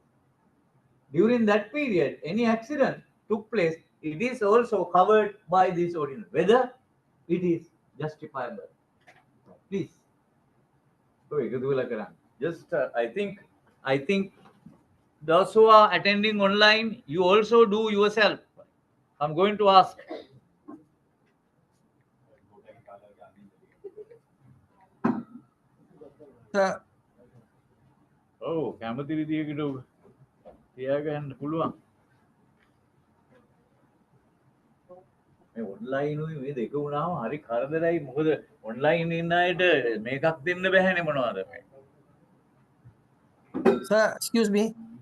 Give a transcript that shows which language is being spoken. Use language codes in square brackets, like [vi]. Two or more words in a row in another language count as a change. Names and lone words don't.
[en] During that period any accident took place, it is also covered by this ordinance, whether it is justifiable. Please just I think those who are attending online, you also do yourself. I'm going to ask. [si] සර් කැමති විදියකට තියාගන්න පුළුවන්. මේ ඔන්ලයින් මේ දෙක වුණාම හරි කරදරයි. මොකද ඔන්ලයින් ඉන්න අයට මේකක් දෙන්න බැහැනේ මොනවද මේ. [en] සර් excuse me.